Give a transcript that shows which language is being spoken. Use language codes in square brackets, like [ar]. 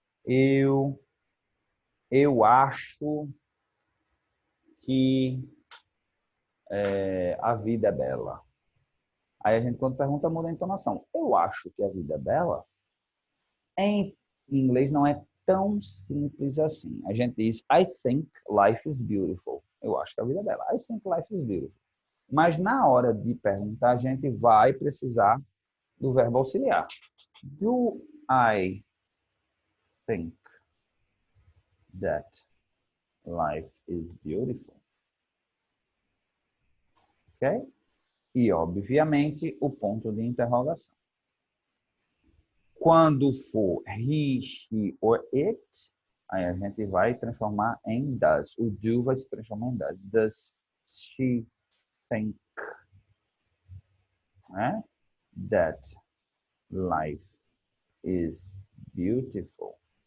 [pt] Eu acho que a vida é bela. Aí a gente, quando pergunta, muda a entonação. Eu acho que a vida é bela. Em inglês não é tão simples assim. A gente diz, [en] I think life is beautiful. [pt] Eu acho que a vida é bela. [en] I think life is beautiful. [pt] Mas na hora de perguntar, a gente vai precisar do verbo auxiliar. [en] Do I think that life is beautiful? [pt] Ok? E, obviamente, o ponto de interrogação. Quando for [en] he, she or it, [pt] aí a gente vai transformar em does. O do vai se transformar em does. [en] Does she think, né, that life is beautiful?